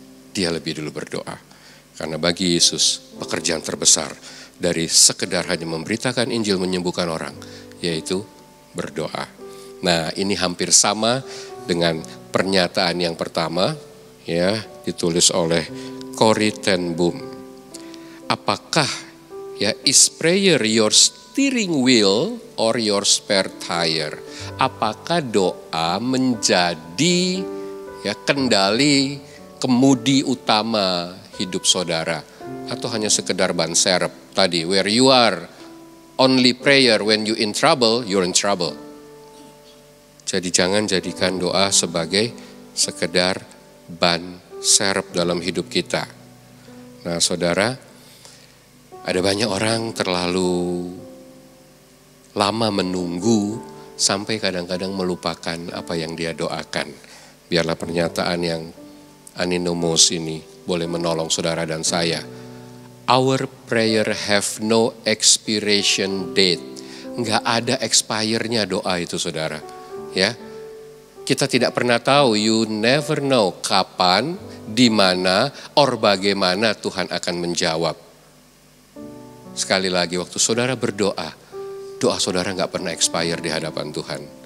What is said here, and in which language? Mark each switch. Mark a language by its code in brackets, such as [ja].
[id] Dia lebih dulu berdoa. Karena bagi Yesus pekerjaan terbesar dari sekedar hanya memberitakan Injil, menyembuhkan orang, yaitu berdoa. Nah, ini hampir sama dengan pernyataan yang pertama, ditulis oleh Corrie ten Boom. Apakah [en] is prayer your steering wheel or your spare tire? [id] Apakah doa menjadi kendali kemudi utama hidup saudara, atau hanya sekedar ban serep tadi, [en] where you are only prayer when you in trouble, [id] you're in trouble. Jadi jangan jadikan doa sebagai sekedar ban serep dalam hidup kita. Nah, saudara, ada banyak orang terlalu lama menunggu sampai kadang-kadang melupakan apa yang dia doakan. Biarlah pernyataan yang Aninomos ini boleh menolong saudara dan saya. [en] Our prayer have no expiration date. [id] Enggak ada expire-nya doa itu saudara. Ya, kita tidak pernah tahu, [en] you never know [id] kapan, di mana, or bagaimana Tuhan akan menjawab. Sekali lagi, waktu saudara berdoa, doa saudara enggak pernah expire di hadapan Tuhan.